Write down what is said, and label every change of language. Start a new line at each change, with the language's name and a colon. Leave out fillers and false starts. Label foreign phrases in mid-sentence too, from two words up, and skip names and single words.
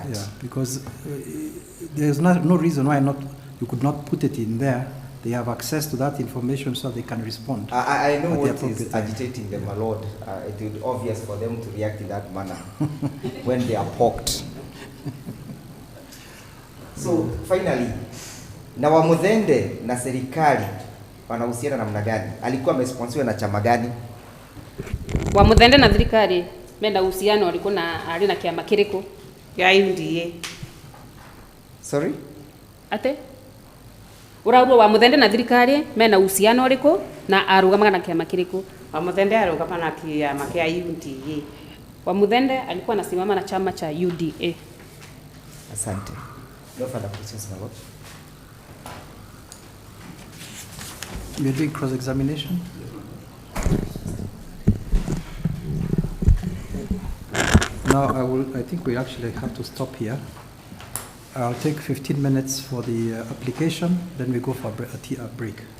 English: Yeah, because there's no reason why you could not put it in there. They have access to that information so they can respond. I know what is agitating them, my lord. It will be obvious for them to react in that manner when they are poked. So finally,
Swahili: na wa Muthende na serikali wanahusiana namna gani? Alikuwa amesponsiwa na chama gani?
Kikuyu: Wa Muthende na serikali menda
Swahili: uhusiano alikuwa
Kikuyu: na kiama kiriko ya UDA.
English: Sorry? Ate?
Kikuyu: Uraurwa wa Muthende na thirikari mena uhusiano uriko na arugamaga na kiama kiriko? Wa Muthende arugama na kiama kia UDA.
Swahili: Wa Muthende alikuwa anasimama na chama cha UDA. Asante.
English: No further questions, my lord. You're doing cross-examination? Now I think we actually have to stop here. I'll take 15 minutes for the application, then we go for a break.